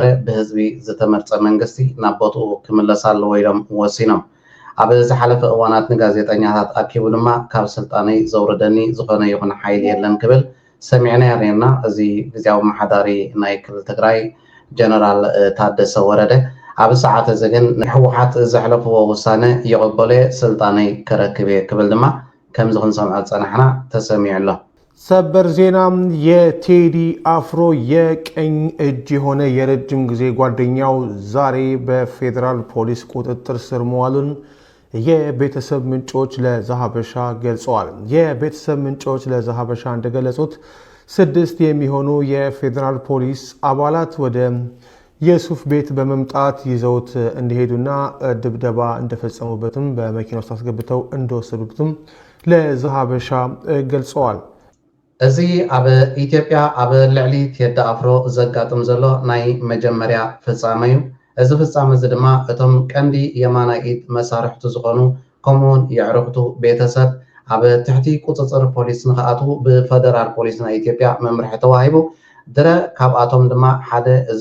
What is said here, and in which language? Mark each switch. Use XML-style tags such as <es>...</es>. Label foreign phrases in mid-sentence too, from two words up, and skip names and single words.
<ti>ብህዝቢ ዝተመርፀ መንግስቲ ናብ ቦትኡ ክምለስ ኣለዎ ኢሎም ወሲኖም ኣብ ዝሓለፈ እዋናት ንጋዜጠኛታት ኣኪቡ ድማ ካብ ስልጣነይ ዘውርደኒ ዝኾነ ይኹን ሓይሊ የለን ክብል ሰሚዕና ነርና እዚ ጊዜያዊ መሓዳሪ ናይ ክልል ትግራይ ጀነራል ታደሰ ወረደ ኣብ ሰዓት እዚ ግን ሕወሓት ዘሕለፍዎ ውሳነ ይቕበሎ ስልጣነይ ከረክብ ክብል ድማ ከምዚ ክንሰምዖ ፀናሕና ተሰሚዑ ኣሎ</ti> <am>ሰበር ዜና የቴዲ አፍሮ የቀኝ እጅ የሆነ የረጅም ጊዜ ጓደኛው ዛሬ በፌዴራል ፖሊስ ቁጥጥር ስር መዋሉን የቤተሰብ ምንጮች ለዛሀበሻ ገልጸዋል። የቤተሰብ ምንጮች ለዛሀበሻ እንደገለጹት 6 የሚሆኑ የፌዴራል ፖሊስ አባላት ወደ የሱፍ ቤት በመምጣት ይዘውት እንደሄዱና ድብደባ እንደፈጸሙበትም በመኪና ውስጥ አስገብተው እንደወሰዱበትም ለዛሀበሻ ገልጸዋል።</am> <ti>እዚ ኣብ ኢትዮጵያ ኣብ ልዕሊ ቴዲ አፍሮ ዘጋጥም ዘሎ ናይ መጀመርያ ፍጻመ እዩ። እዚ ፍጻመ እዚ ድማ እቶም ቀንዲ የማናይ ኢድ መሳርሕቱ ዝኾኑ ከምኡውን የዕርኽቱ ቤተሰብ ኣብ ትሕቲ ቁፅፅር ፖሊስ ንኽኣቱ ብፌደራል ፖሊስ ናይ ኢትዮጵያ መምርሒ ተዋሂቡ ድረ ካብኣቶም ድማ ሓደ እዚ</ti>